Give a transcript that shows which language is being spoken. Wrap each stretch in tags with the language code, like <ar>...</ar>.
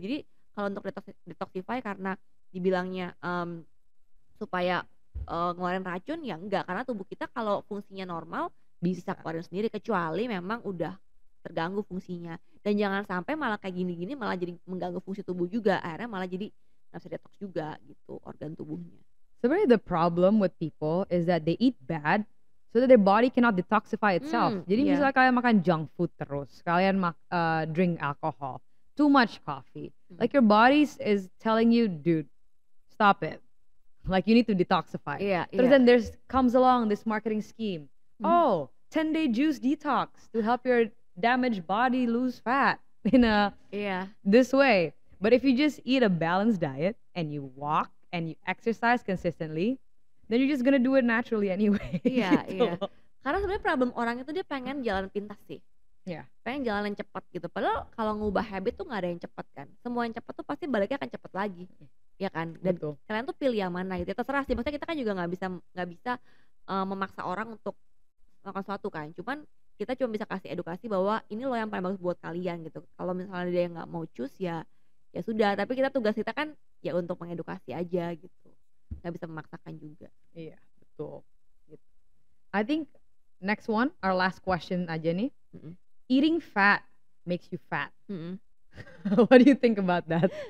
<id>Jadi kalau untuk detoxify karena dibilangnya supaya ngeluarin racun ya enggak karena tubuh kita kalau fungsinya normal bisa keluarin sendiri kecuali memang udah terganggu fungsinya dan jangan sampai malah kayak gini-gini malah jadi mengganggu fungsi tubuh juga akhirnya malah jadi nggak bisa detox juga gitu organ tubuhnya.</id> <en>Sebenarnya the problem with people is that they eat bad so that their body cannot detoxify itself.</en> <id>Jadi misalnya kalian makan junk food terus, kalian</id> <en>drink alcohol, too much coffee, like your body is telling you, dude, stop it. Like you need to detoxify. Terus then comes along this marketing scheme. Oh, 10-day juice detox to help your damaged body lose fat in this way. But if you just eat a balanced diet and you walk and you exercise consistently, then you're just gonna do it naturally anyway.</en> <id>Iya. Karena sebenarnya problem orang itu dia pengen jalan pintas sih. Pengen jalan yang cepat gitu. Padahal kalau ngubah habit tuh nggak ada yang cepat kan. Semua yang cepat tuh pasti baliknya akan cepat lagi, ya kan. Dan kalian tuh pilih yang mana gitu. Terserah sih. Maksudnya kita kan juga nggak bisa memaksa orang untuk melakukan sesuatu kan. Cuman kita cuma bisa kasih edukasi bahwa ini loh yang paling bagus buat kalian gitu. Kalau misalnya dia nggak mau choose ya sudah. Tapi tugas kita kan ya untuk mengedukasi aja gitu. Nggak bisa memaksakan juga. Iya betul.</id> <en>I think next one, our last question aja nih. Eating fat makes you fat. What do you think about that?</en>